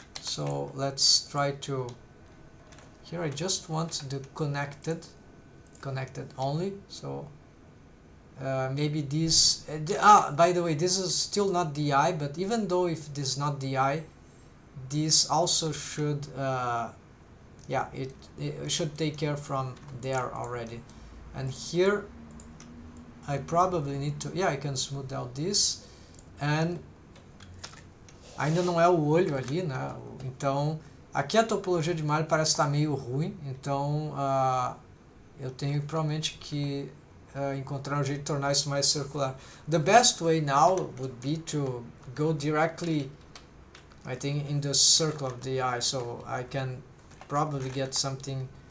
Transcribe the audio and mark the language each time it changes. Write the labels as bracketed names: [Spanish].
[English] So let's try to, here I just want the connected only, so maybe this by the way, this is still not the eye, but even though if this is not the eye, this also should yeah, it should take care from there already. And here I probably need to, yeah, I can smooth out this, and [Portuguese] ainda não é o olho ali, né? Então aqui a topologia de malha parece estar meio ruim, então eu tenho provavelmente que encontrar um jeito de tornar isso mais circular. [English] The best way now would be to go directly, I think, in the circle of the eye, so I can probably get something.